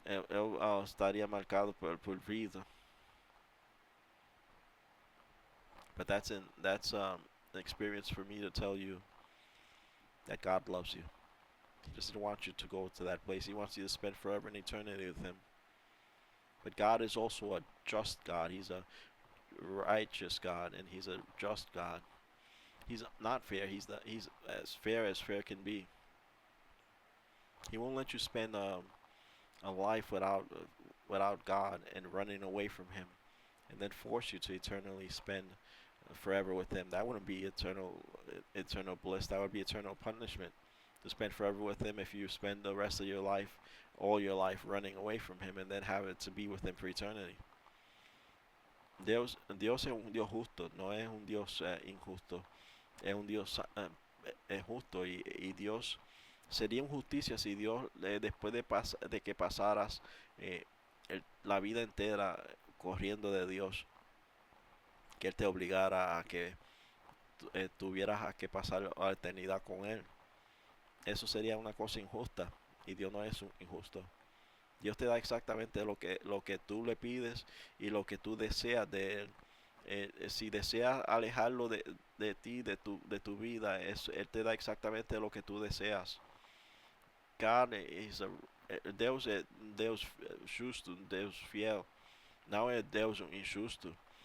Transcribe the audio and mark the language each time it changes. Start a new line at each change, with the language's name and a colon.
Portuguese: Eu estaria marcado por vida.
English: But that's an experience for me to tell you that God loves you. He doesn't want you to go to that place. He wants you to spend forever in eternity with Him. But God is also a just God. He's a righteous God, and He's a just God. He's not fair. He's as fair can be. He won't let you spend a life without God and running away from Him, and then force you to eternally spend forever with Him. That wouldn't be eternal bliss. That would be eternal punishment. To spend forever with Him if you spend the rest of your life all your life running away from Him and then have it to be with Him for eternity.
Spanish: Dios es un Dios justo, no es un Dios injusto, es un Dios justo y Dios sería injusticia si Dios después de que pasaras la vida entera corriendo de Dios, que Él te obligara a que tuvieras a que pasar la eternidad con Él. Eso sería una cosa injusta y Dios no es injusto. Dios te da exactamente lo que tú le pides y lo que tú deseas de Él. Si deseas alejarlo de ti, de tu vida, Él te da exactamente lo que tú deseas.
English: God is
Portuguese: Deus é Deus justo, Deus fiel. Não é Deus injusto.